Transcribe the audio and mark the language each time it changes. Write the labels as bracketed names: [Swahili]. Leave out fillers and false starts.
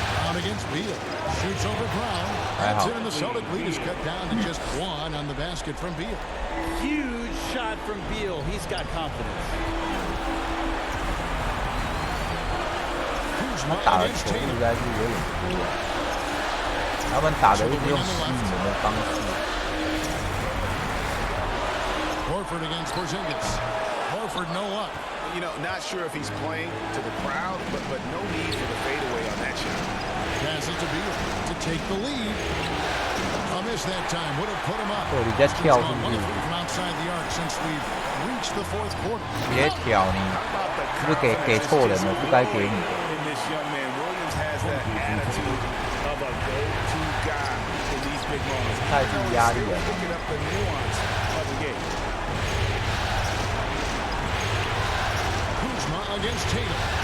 [English] Brown against Beal. Shoots over Brown. That's it, and the Celtic lead is cut down to just 1 on the basket from Beal. Huge shot from Beal. He's got confidence. [Chinese] 们打的球实在是有点多啊，他们打的一直用吸引人的方式。 [English] Horford against Porzingis. Horford no up. You know, not sure if he's playing to the crowd, but no need for the fadeaway on that shot. Pass it to Beal to take the lead. A miss that time would have put him up. [Chinese] 对，你在跳是不是？ [English] From outside the arc since we've reached the fourth quarter. [Chinese] 你在跳你，是不是给错人了？不该给你。 [English] And this young man Williams has that attitude of a go-to guy in these big moments. [Chinese] 太具压力了。 [English] Picking up the nuance of the game. Kuzma against Tatum.